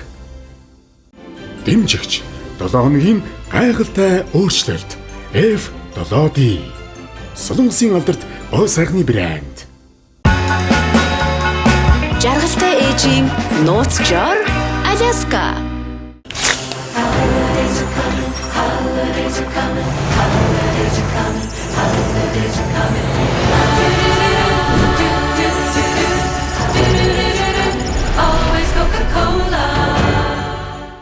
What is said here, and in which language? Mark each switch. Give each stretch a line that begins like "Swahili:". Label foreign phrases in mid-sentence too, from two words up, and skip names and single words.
Mongolian: Дэмжигч 7 хоногийн гайхалтай өөрчлөлт F7D. Солонгосын алдарт гоо сайхны брэнд. Жаргалтай ээжийн нууц жор Аляска.
English: Holidays are coming, holidays are coming, holidays are coming, holidays are coming. Always Coca-Cola.